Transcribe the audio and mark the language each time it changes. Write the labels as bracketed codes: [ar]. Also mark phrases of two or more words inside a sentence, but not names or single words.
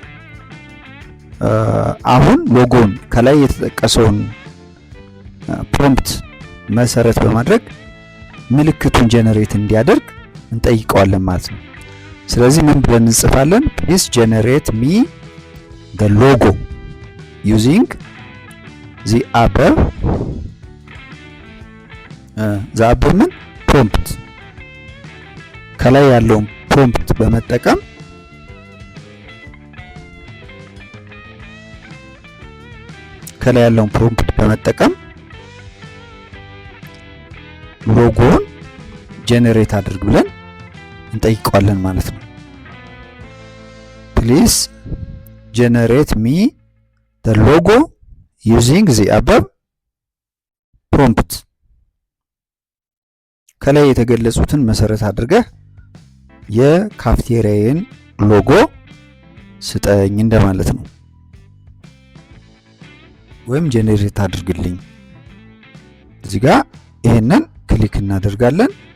[am] አሁን ሎጎን ከላይ የተጠቀሰውን ፕሮምፕት መሰረት በማድረግ ምልክቱን ጀነሬት እንዲያደርግ እንጠይቀዋለን ማለት ነው። ስለዚህ ምን ብለን እንጽፋለን? [en] please generate me the logo using the above prompt [am] ከላይ ያለውን ፕሮምፕት በመጠቀም ሎጎውን ጄኔሬት አድርግ ብለን እንጠይቀዋለን ማለት ነው። [en] please generate me the logo using the above prompt [am] ከላይ የተገለጹትን መሰረት አድርገህ የካፍቴሪያዬን ሎጎ ስጠኝ እንደማለት ነው። ወይም ጄኔሬት አድርግልኝ። እዚህ ጋር ይሄንን ክሊክ እናደርጋለን።